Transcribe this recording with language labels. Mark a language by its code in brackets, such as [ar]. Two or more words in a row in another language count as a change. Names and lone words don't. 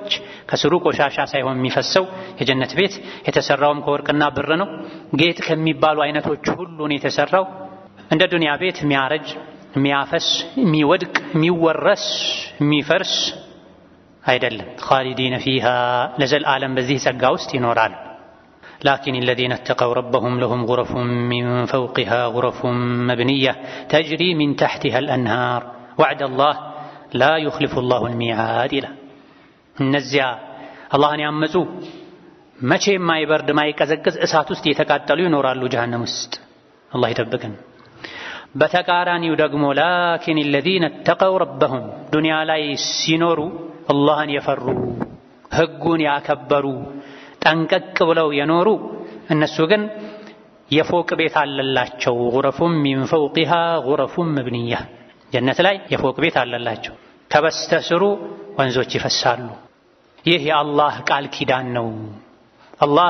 [am] ከስሩ ቆሻሻ ሳይሆን የሚፈሰው የጀነት ቤት የተሰራውም ከወርቅና ብር ነው። ጌጥ ከሚባሉ አይነቶች ሁሉ ነው የተሰራው። እንደ ዱንያ ቤት የሚያረጅ የሚያፈስ የሚወድቅ የሚወረስ የሚፈርስ አይደለም። [ar] خالدين فيها [am] ለዘላለም በዚህ ጸጋ ውስጥ ይኖራል። [ar] ላኪን الذين اتقوا ربهم لهم غرف من فوقها غرف مبنية تجري من تحتها الأنهار وعد الله لا يخلف الله الميعاد إلى [am] እነዚያ አላህን ያመፁ መቼም ማይበርድ ማይቀዘቅዝ እሳት ውስጥ የተቃጠሉ ይኖራሉ ጀሃነም ውስጥ። አላህ ይጠብቀን። በተቃራኒው ደግሞ ላኪን [ar] الذين اتقوا ربهم [am] ዱንያ ላይ ሲኖሩ አላህን የፈሩ ህጉን ያከበሩ ጠንቀቅ ብለው የኖሩ እነሱ ግን የፎቅ ቤት አለላቸው። [ar] غرف من فوقها غرف مبنية [am] ጀነት ላይ የፎቅ ቤት አለላቸው። ከበስተስሩ ወንዞች ይፈሳሉ። ይህ የአላህ ቃል ኪዳን ነው። አላህ